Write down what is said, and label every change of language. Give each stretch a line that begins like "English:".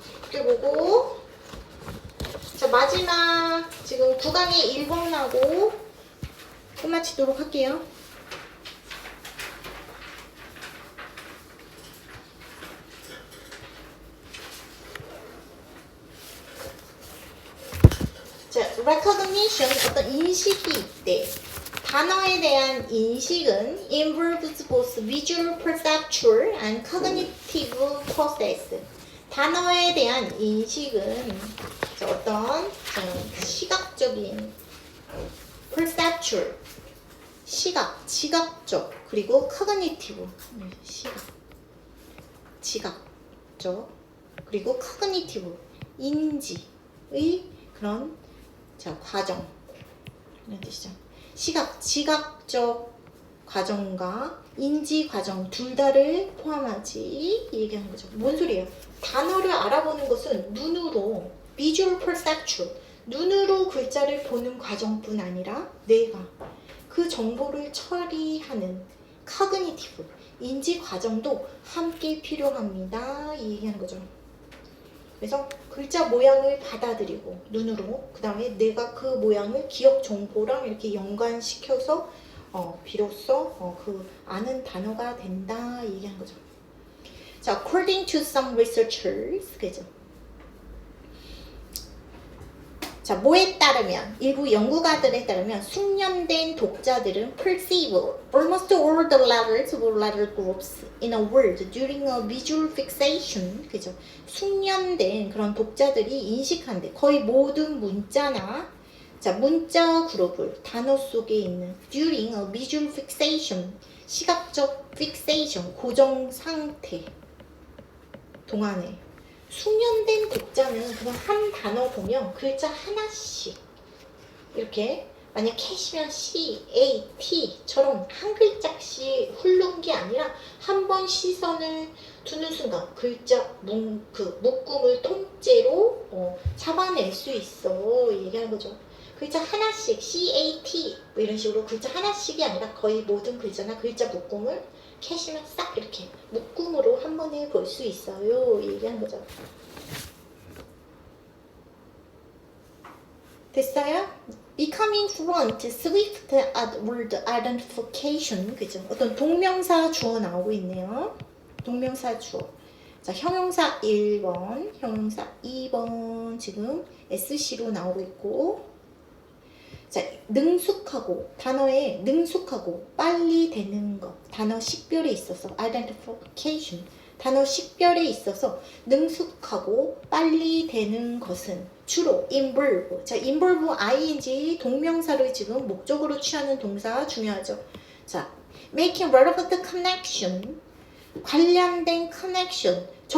Korean: 이렇게 보고, 자, 마지막, 지금 9강의 1번하고 끝마치도록 할게요. 자, recognition, 어떤 인식이 있대. 단어에 대한 인식은
English: involves both visual, perceptual, and cognitive process.
Korean: 단어에 대한 인식은 어떤 시각적인 perceptual, 시각, 지각적, 그리고 cognitive, 지각적, 그리고 cognitive, 인지의 그런 과정. 이런 뜻이죠. 시각, 지각적 과정과 인지 과정 둘 다를 포함하지 얘기하는 거죠. 뭔 소리예요? 단어를 알아보는 것은 눈으로 visual perceptual, 눈으로 글자를 보는 과정뿐 아니라 내가 그 정보를 처리하는 cognitive, 인지 과정도 함께 필요합니다. 이 얘기하는 거죠. 그래서 글자 모양을 받아들이고 눈으로 그 다음에 내가 그 모양을 기억 정보랑 이렇게 연관시켜서 비로소 그 아는 단어가 된다 얘기한 거죠.
English: 자, according to some researchers,
Korean: 그죠? 자, 뭐에 따르면 일부 연구가들에 따르면 숙련된 독자들은
English: perceive almost all the letters or letter groups in a word during a visual fixation.
Korean: 그죠? 숙련된 그런 독자들이 인식한대. 거의 모든 문자나 문자 그룹을 단어 속에 있는
English: during a visual fixation,
Korean: 시각적 fixation, 고정 상태 동안에 숙련된 독자는 그냥 한 단어 보면 글자 하나씩 이렇게 만약 캐시면 C, A, T처럼 한 글자씩 훑는 게 아니라 한 번 시선을 두는 순간 글자 묶음을 통째로 잡아낼 수 있어 얘기하는 거죠. 글자 하나씩 C, A, T 뭐 이런 식으로 글자 하나씩이 아니라 거의 모든 글자나 글자 묶음을 캐시면 싹 이렇게 묶음으로 한 번에 볼 수 있어요 얘기하는 거죠. 됐어요?
English: Becoming fluent, swift at word identification.
Korean: 그죠? 어떤 동명사 주어 나오고 있네요. 동명사 주어. 자, 형용사 1번, 형용사 2번 지금 SC로 나오고 있고. 자, 능숙하고, 단어에 능숙하고 빨리 되는 것. 단어 식별에 있어서 identification. 단어 식별에 있어서 능숙하고 빨리 되는 것은 주로 involve. 자, involve ing 동명사를 지금 목적으로 취하는 동사 중요하죠.
English: 자, making relevant connection.
Korean: 관련된 connection.